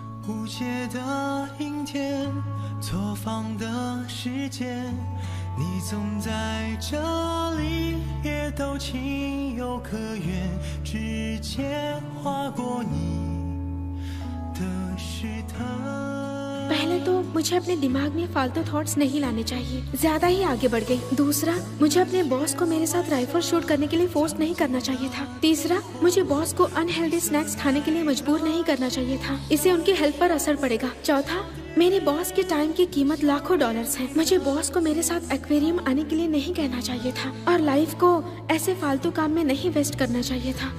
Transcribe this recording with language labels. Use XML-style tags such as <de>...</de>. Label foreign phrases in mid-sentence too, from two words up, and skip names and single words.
<zh>无解的阴天，错放的时间，你总在这里，也都情有可原，指尖划过你的试探。</zh> <hi>पहले तो मुझे अपने दिमाग में फालतू थॉट्स नहीं लाने चाहिए, ज्यादा ही आगे बढ़ गई। दूसरा, मुझे अपने बॉस को मेरे साथ</hi> <en>rifle shoot</en> <hi>करने के लिए फोर्स नहीं करना चाहिए था। तीसरा, मुझे बॉस को</hi> <en>unhealthy snacks</en> <hi>खाने के लिए मजबूर नहीं करना चाहिए था, इससे उनकी हेल्थ पर असर पड़ेगा। चौथा, मेरे बॉस के टाइम की कीमत लाखों डॉलर्स है, मुझे बॉस को मेरे साथ एक्वेरियम आने के लिए नहीं कहना चाहिए था, और लाइफ को ऐसे फालतू काम में नहीं वेस्ट करना चाहिए था।</hi>